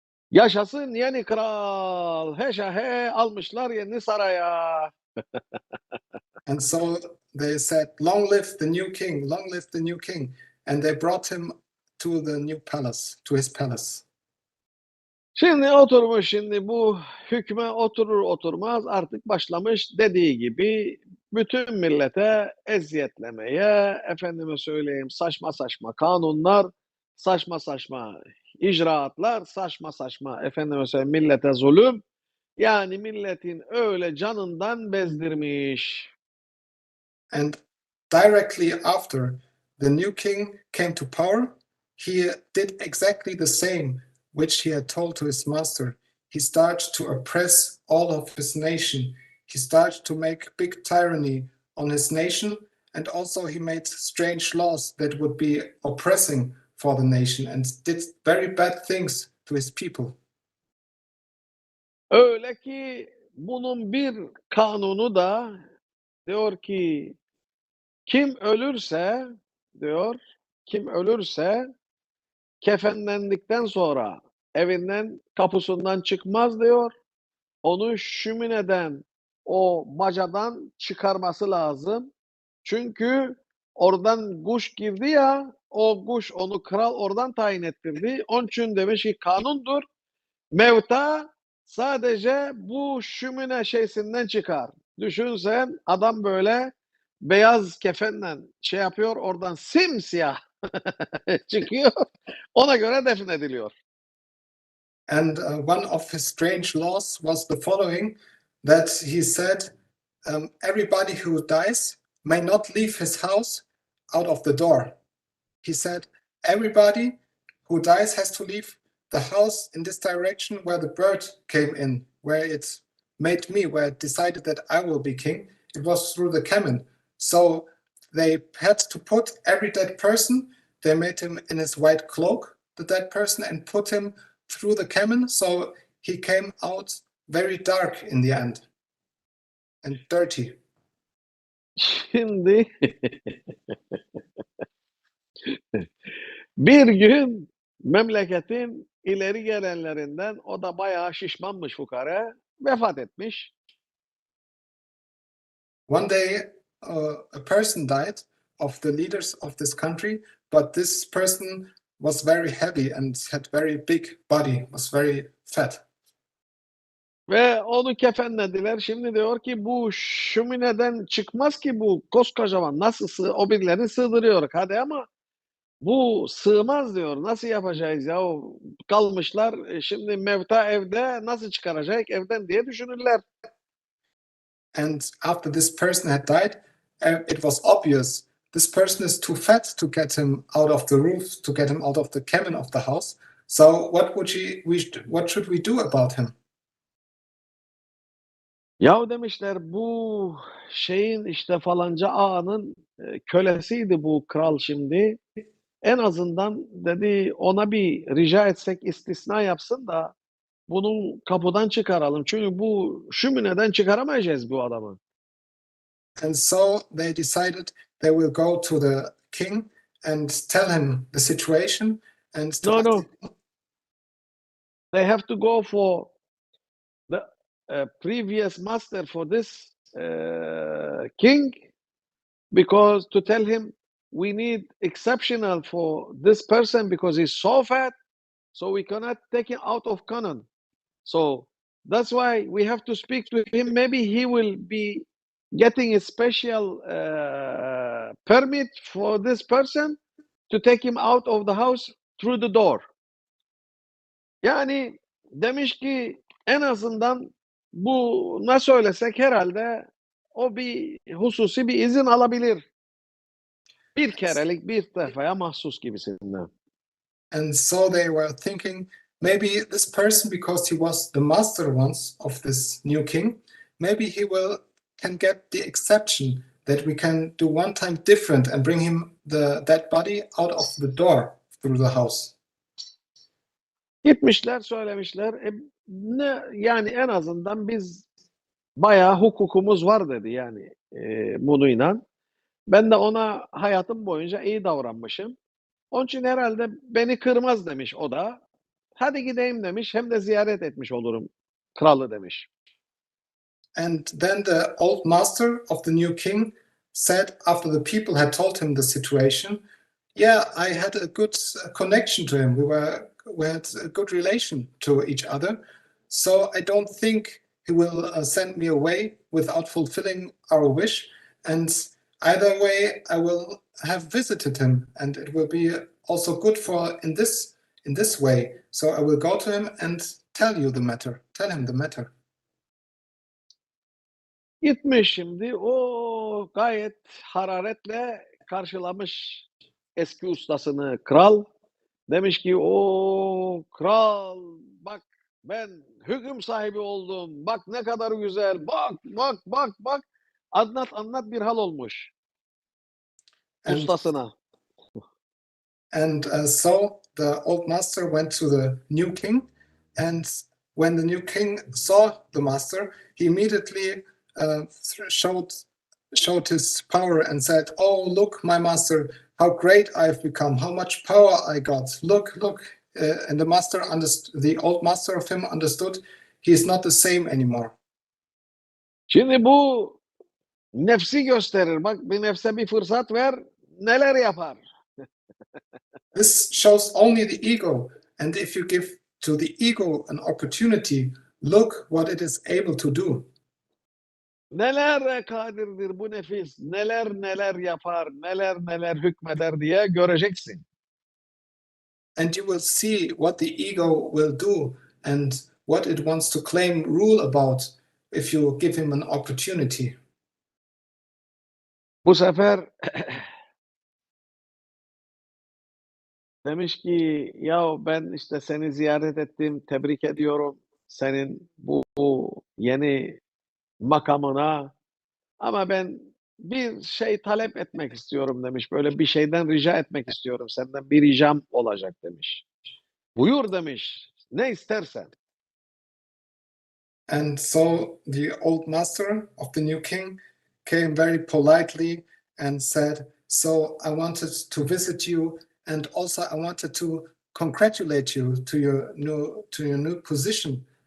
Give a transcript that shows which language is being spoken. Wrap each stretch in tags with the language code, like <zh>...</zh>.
<tr>Yaşasın yeni kral. He şahe almışlar yeni saraya.</tr> <en>And so they said, long live the new king, long live the new king. And they brought him to the new palace, to his palace.</en> <tr>Şimdi oturmuş şimdi bu hükme oturur oturmaz artık başlamış dediği gibi bütün millete eziyetlemeye, efendime söyleyeyim saçma saçma kanunlar, saçma saçma icraatlar, saçma saçma efendime söyleyeyim millete zulüm. Yani milletin öyle canından bezdirmiş.</tr> <en>And directly after the new king came to power, he did exactly the same which he had told to his master. He started to oppress all of his nation. He started to make big tyranny on his nation, and also he made strange laws that would be oppressing for the nation and did very bad things to his people.</en> <tr>Öyle ki bunun bir kanunu da diyor ki kim ölürse diyor, kim ölürse kefenlendikten sonra evinden kapısından çıkmaz diyor. Onu şömineden o bacadan çıkarması lazım. Çünkü oradan kuş girdi ya, o kuş onu kral oradan tayin ettirdi. Onun için demiş ki kanundur. Mevta sadece bu şümüne şeysinden çıkar. Düşün sen adam böyle beyaz kefenle şey yapıyor oradan simsiyah çıkıyor. Ona göre defnediliyor.</tr> <en>And one of his strange laws was the following, that he said, everybody who dies may not leave his house out of the door. He said, everybody who dies has to leave the house in this direction where the bird came in, where it made me, where it decided that I will be king. It was through the cabin. So they had to put every dead person, they made him in his white cloak, the dead person, and put him through the cabin. So he came out very dark in the end and dirty.</en> <tr>Şimdi bir gün memleketin ileri gelenlerinden o da bayağı şişmanmış fukara vefat etmiş.</tr> <en>One day, a person died of the leaders of this country, but this person was very heavy and had very big body, was very fat.</en> <tr>Ve onu kefenlediler. Şimdi diyor ki bu şömineden çıkmaz ki bu koskocaman. Nasıl o birilerini sığdırıyor hadi ama bu sığmaz diyor. Nasıl yapacağız ya? Kalmışlar şimdi mevta evde nasıl çıkaracak evden diye düşünürler.</tr> <en>And after this person had died, it was obvious this person is too fat to get him out of the roof, to get him out of the cabin of the house. So what should we do about him?</en> <tr>Yahu demişler bu şeyin işte falanca ağanın kölesiydi bu kral şimdi. En azından dedi ona bir rica etsek istisna yapsın da bunu kapıdan çıkaralım. Çünkü bu şömineden çıkaramayacağız bu adamı.</tr> <en>And so they decided they will go to the king and tell him the situation and to ask No. him. They have to go for the previous master for this king because to tell him we need exceptional for this person because he's so fat, so we cannot take him out of canon. So that's why we have to speak to him. Maybe he will be getting a special permit for this person to take him out of the house through the door.</en> <tr>Yani demiş ki en azından buna söylesek herhalde o bir hususi bir izin alabilir. Bir kerelik bir defaya mahsus gibisinden.</tr> <en>And so they were thinking, maybe this person, because he was the master once of this new king, maybe he can get the exception that we can do one time different and bring him that body out of the door through the house.</en> <tr>Gitmişler söylemişler. Yani en azından biz bayağı hukukumuz var dedi yani bununla. Ben de ona hayatım boyunca iyi davranmışım. Onun için herhalde beni kırmaz demiş o da. Hadi gideyim demiş. Hem de ziyaret etmiş olurum kralı demiş.</tr> <en>And then the old master of the new king said, after the people had told him the situation, yeah, I had a good connection to him. We had a good relation to each other. So I don't think he will send me away without fulfilling our wish. And either way, I will have visited him, and it will be also good for in this way. So I will go to him and tell him the matter.</en> <tr>Gitmiş şimdi o gayet hararetle karşılamış eski ustasını kral. Demiş ki o kral bak ben hüküm sahibi oldum. Bak ne kadar güzel. Bak. Anlat bir hal olmuş. Ustasına.</tr> <en>And so the old master went to the new king, and when the new king saw the master, he immediately showed his power and said, "Oh, look, my master, how great I've become! How much power I got! Look!" And the old master of him understood he is not the same anymore.</en> <tr>Şimdi bu nefsi gösterir. Bak bir nefse bir fırsat ver, neler yapar.</tr> <en>This shows only the ego. And if you give to the ego an opportunity, look what it is able to do.</en> <tr>Neler kadirdir bu nefis, neler neler yapar, neler neler hükmeder diye göreceksin.</tr> <en>And you will see what the ego will do and what it wants to claim rule about if you give him an opportunity.</en> <tr>Bu sefer demiş ki ya ben işte seni ziyaret ettim, tebrik ediyorum senin bu yeni makamına ama ben bir şey talep etmek istiyorum demiş. Böyle bir şeyden rica etmek istiyorum. Senden bir ricam olacak demiş. Buyur demiş. Ne istersen.</tr> <en>And so the old master of the new king came very politely and said, so I wanted to visit you, and also I wanted to congratulate you to your new position.</en>